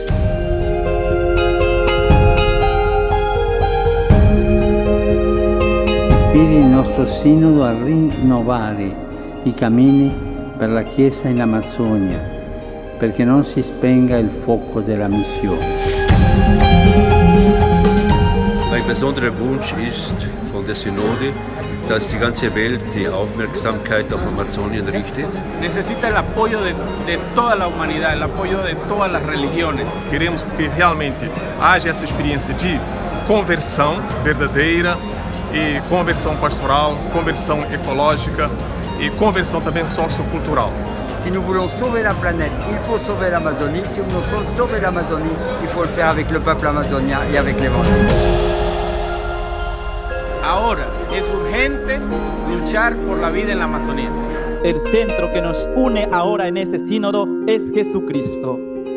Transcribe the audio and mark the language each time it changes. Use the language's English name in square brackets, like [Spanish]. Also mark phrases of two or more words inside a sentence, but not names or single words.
[Italian] Ispiri il nostro sinodo a rinnovare i cammini per la Chiesa in Amazzonia, perché non si spenga il fuoco della missione. [German] Ein besonderer Wunsch ist von der Synode, dass die ganze Welt die Aufmerksamkeit auf Amazonien richtet. [Spanish] Necesita el apoyo de toda la humanidad, el apoyo de todas las religiones. [Portuguese] Queremos que realmente haja essa experiência de conversão verdadeira e conversão pastoral, conversão ecológica et conversão também sociocultural. [French] Si nous voulons sauver la planète, il faut sauver l'Amazonie. Si nous voulons sauver l'Amazonie, il faut le faire avec le peuple amazonien et avec l'Évangile. [Spanish] Ahora es urgente luchar por la vida en la Amazonía. El centro que nos une ahora en este sínodo es Jesucristo.